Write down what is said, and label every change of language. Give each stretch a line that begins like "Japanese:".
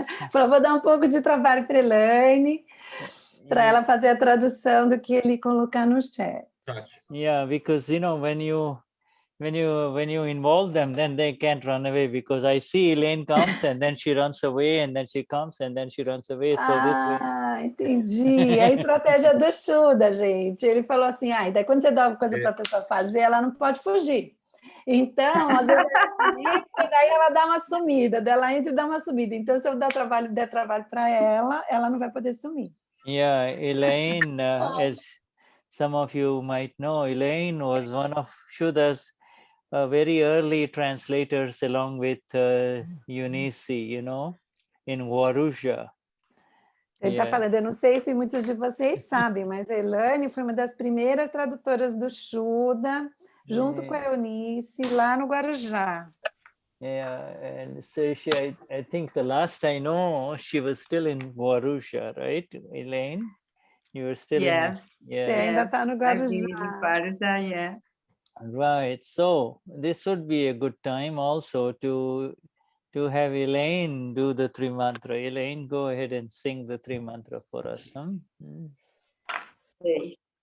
Portuguese: Falou, vou dar um pouco de trabalho para Elaine, para ela fazer a tradução do que ele colocar no chat.
English: Yeah, because when you involve them, then they can't run away, because I see Elaine comes and then she runs away, and then she comes and then she runs away. So this way.
Portuguese: Entendi. É a estratégia do Shuddha, gente. Ele falou assim, e daí quando você dá uma coisa para a pessoa fazer, ela não pode fugir. Então, às vezes ela entra e daí ela dá uma sumida, daí ela entra e dá uma subida. Então, se eu der trabalho para ela, ela não vai poder sumir.
English: Yeah, Elaine, as some of you might know, Elaine was one of Shuddha's very early translators, along with Eunice, in Guarujá.
Portuguese: Ele está falando, eu não sei se muitos de vocês sabem, mas a Elaine foi uma das primeiras tradutoras do Shuddha, junto com a Eunice, lá no Guarujá.
English: Yeah, and so I think the last I know, she was still in Guarujá, right, Elaine? You were still Yes. Yes.
Portuguese: Você ainda está no Guarujá.
English: Yeah. Right. So this would be a good time also to have Elaine do the Tri Mantra. Elaine, go ahead and sing the Tri Mantra for us. Okay.